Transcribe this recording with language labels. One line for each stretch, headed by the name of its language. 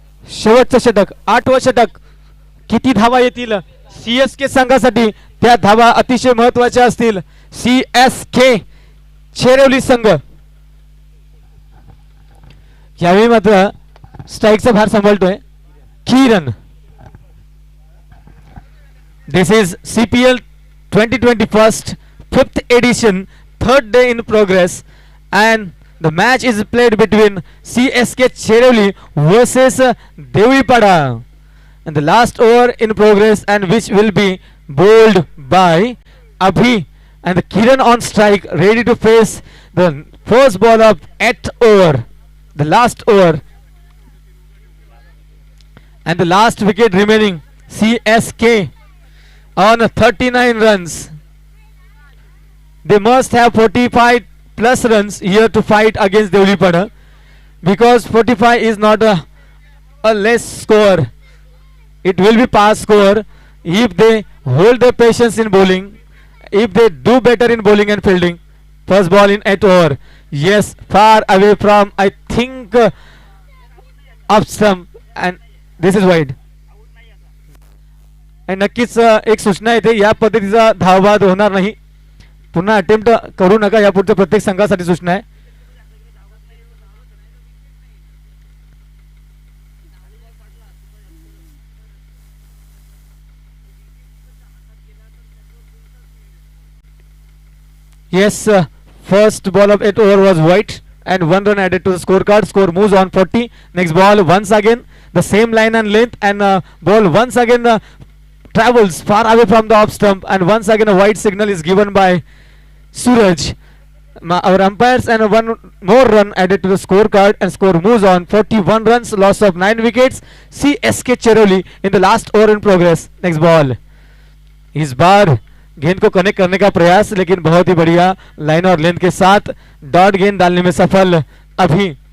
Marathi: शेवटचं षटक, 8वं षटक. किती धावा येतील सीएसके संघासाठी? त्या धावा अतिशय महत्वाच्या असतील. सीएसके चेरवली संघ यावेळी मात्र स्ट्राईकचा भार सांभाळतोय किरण.
English: This is CPL 2021 5th edition, third day in progress, and the match is played between CSK Cherevli versus Devlipada, and the last over in progress, and which will be bowled by Abhi, and the Kiran on strike, ready to face the first ball of 8th over, the last over, and the last wicket remaining. CSK on 39 runs. They must have 45 plus runs here to fight against Devlipada, because 45 is not a less score. It will be pass score if they hold their patience in bowling, if they do better in bowling and fielding. First ball in 8 over. Yes, far away from, I think, up stump, and this is wide.
Marathi: आणि नक्कीच एक सूचना येते, या पद्धतीचा धावबाद होणार नाही. पुन्हा अटेम्प्ट करू नका, यापुढच्या प्रत्येक संघासाठी सूचना आहे.
English: Yes, first ball of 8 over was white and 1 run added to the scorecard. Score moves on 40. Next ball once again the same line and length, and ball once again travels far away from the off stump, and once again a white signal is given by Suraj. Our umpires, and 1 more run added to the scorecard, and score moves on 41 runs, loss of 9 wickets. CSK Cherevli in the last over in progress. Next ball.
Hindi: इस बार गेंद को connect करने का प्रयास, लेकिन बहुत ही बढ़िया line और लेंथ के साथ डॉट गेंद डालने में सफल अभी.